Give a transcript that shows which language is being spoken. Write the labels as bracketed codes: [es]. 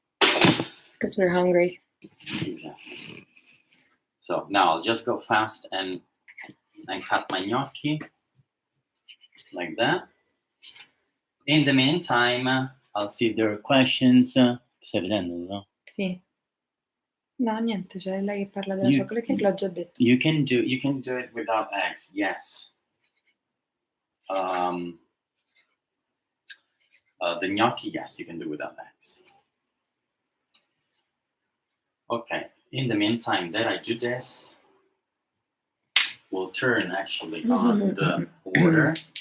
[en] because we're hungry. Exactly. So now I'll just go fast and cut my gnocchi like that. In the meantime, I'll see if there are questions. [it] Stai vedendo, no? Sì. No, niente, c'è lei che parla della chocolate cake, l'ho già detto. [en] You can do it without eggs, yes. The gnocchi, yes, you can do without eggs. Okay, in the meantime that I do this, we'll turn actually on the water.